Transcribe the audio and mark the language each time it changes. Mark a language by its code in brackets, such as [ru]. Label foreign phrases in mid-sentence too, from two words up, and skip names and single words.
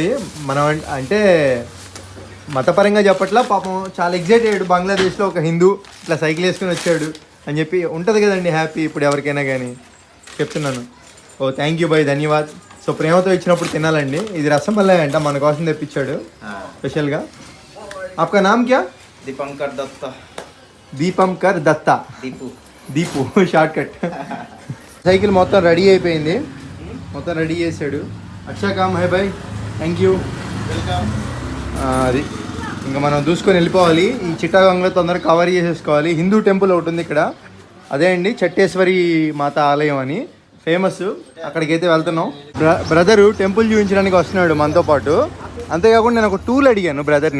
[te] మనం అంటే మతపరంగా చెప్పట్లా, పాపం చాలా ఎగ్జైట్ అయ్యాడు. బంగ్లాదేశ్లో ఒక హిందూ ఇట్లా సైకిల్ వేసుకొని వచ్చాడు అని చెప్పి ఉంటుంది కదండి హ్యాపీ. ఇప్పుడు ఎవరికైనా కానీ చెప్తున్నాను. ఓ [en] thank you [te] బాయ్, ధన్యవాద్. సో ప్రేమతో ఇచ్చినప్పుడు తినాలండి. ఇది రసమల్లై అంట, మన కోసం తెప్పించాడు స్పెషల్గా. [hi] आपका नाम क्या? दीपंकर दत्ता. [te] దీపంకర్ దత్తా. దీపు [en] short cut. [te] సైకిల్ మొత్తం రెడీ అయిపోయింది, మొత్తం రెడీ చేశాడు. [hi] अच्छा काम है भाई, [en] thank you, [te] వెల్కమ్. అది ఇంకా మనం దూసుకొని వెళ్ళిపోవాలి. ఈ చిట్టాగంగ్లో తొందరగా కవర్ చేసేసుకోవాలి. [en] Hindu temple [te] ఒకటి ఉంది ఇక్కడ, అదే అండి చట్టేశ్వరి మాత ఆలయం అని ఫేమస్. అక్కడికైతే వెళ్తున్నాం. బ్రదరు టెంపుల్ చూపించడానికి వస్తున్నాడు మనతో పాటు. అంతేకాకుండా నేను ఒక టూల్ అడిగాను బ్రదర్ని.